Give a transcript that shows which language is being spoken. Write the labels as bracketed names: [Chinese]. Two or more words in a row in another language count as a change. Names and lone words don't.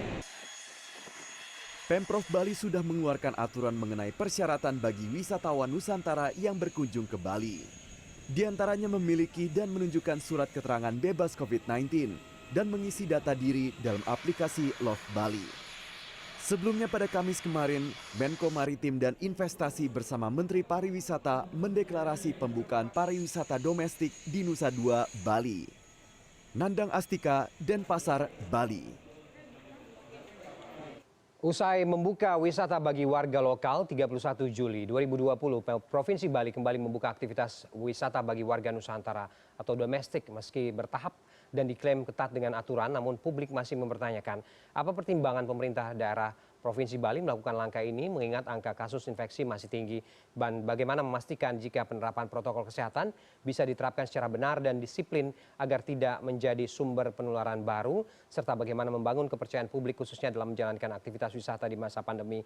[Indonesian] Pemprov Bali sudah mengeluarkan aturan mengenai persyaratan bagi wisatawan Nusantara yang berkunjung ke Bali. Di antaranya memiliki dan menunjukkan surat keterangan bebas COVID-19 dan mengisi data diri dalam aplikasi Love Bali. Sebelumnya pada Kamis kemarin, Menko Maritim dan Investasi bersama Menteri Pariwisata mendeklarasi pembukaan pariwisata domestik di Nusa Dua, Bali. Nandang Astika, Denpasar, Bali. Usai membuka wisata bagi warga lokal 31 Juli 2020, Provinsi Bali kembali membuka aktivitas wisata bagi warga Nusantara atau domestik meski bertahap dan diklaim ketat dengan aturan, namun publik masih mempertanyakan apa pertimbangan pemerintah daerah Provinsi Bali melakukan langkah ini mengingat angka kasus infeksi masih tinggi dan bagaimana memastikan jika penerapan protokol kesehatan bisa diterapkan secara benar dan disiplin agar tidak menjadi sumber penularan baru serta bagaimana membangun kepercayaan publik khususnya dalam menjalankan aktivitas wisata di masa pandemi.